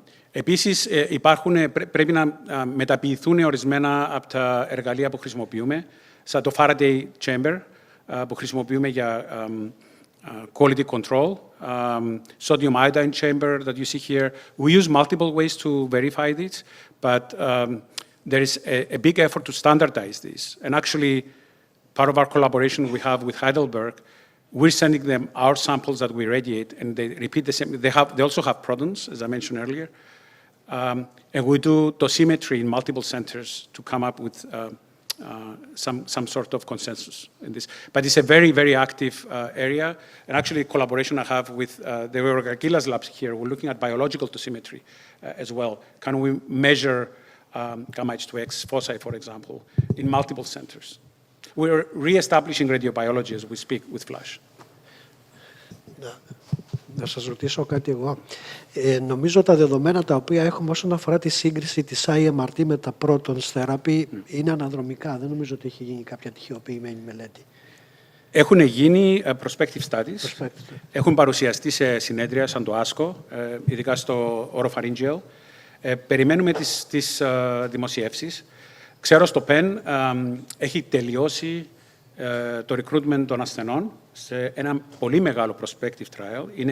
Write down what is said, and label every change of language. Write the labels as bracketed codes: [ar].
[el] Επίσης, πρέπει να μεταποιηθούν ορισμένα από τα εργαλεία που χρησιμοποιούμε, σαν το Faraday Chamber, που χρησιμοποιούμε για quality control, [en] sodium iodine chamber that you see here. We use multiple ways to verify this, but there is a big effort to standardize this. And actually, part of our collaboration we have with Heidelberg, we're sending them our samples that we radiate, and they repeat the same. They also have protons, as I mentioned earlier. And we do dosimetry in multiple centers to come up with some sort of consensus in this. But it's a very, very active area. And actually, collaboration I have with the Gila's labs here, we're looking at biological dosimetry as well. Can we measure gamma H2X foci, for example, in multiple centers? We're re-establishing radiobiology as we speak with FLASH. [el] Να σας ρωτήσω κάτι εγώ. Νομίζω τα δεδομένα τα οποία έχουμε όσον αφορά τη σύγκριση της IMRT με τα Protons Therapy είναι αναδρομικά. Δεν νομίζω ότι έχει γίνει κάποια τυχιοποιημένη μελέτη. Έχουν γίνει prospective studies. Έχουν παρουσιαστεί σε συνέδρια σαν το ASCO, ειδικά στο oropharyngeal. Περιμένουμε τις δημοσιεύσεις. Ξέρω στο PEN έχει τελειώσει το recruitment των ασθενών σε ένα πολύ μεγάλο prospective trial.